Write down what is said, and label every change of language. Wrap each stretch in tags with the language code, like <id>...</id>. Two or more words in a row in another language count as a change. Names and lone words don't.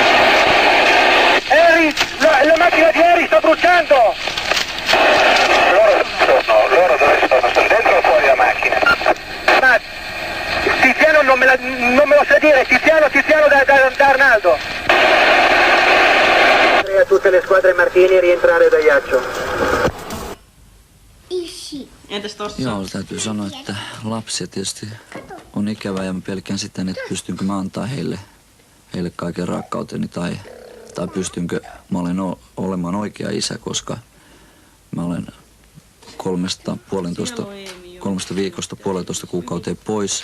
<it>Henri, la macchina di Henri sta bruciando! Loro dove sono? Sono dentro o fuori la macchina? Ma Tiziano non me lo sa dire, Tiziano da Arnaldo. A tutte le squadre Martini rientrare da Iaccio.</it> <fi>Entäs tossa? Joo, täytyy sanoa, että lapsia tietysti on ikävä ja mä pelkään sitä, että pystynkö mä antaa heille kaiken rakkauteni tai pystynkö mä olemaan oikea isä, koska mä olen 3 viikosta 1,5 kuukauteen pois.</fi>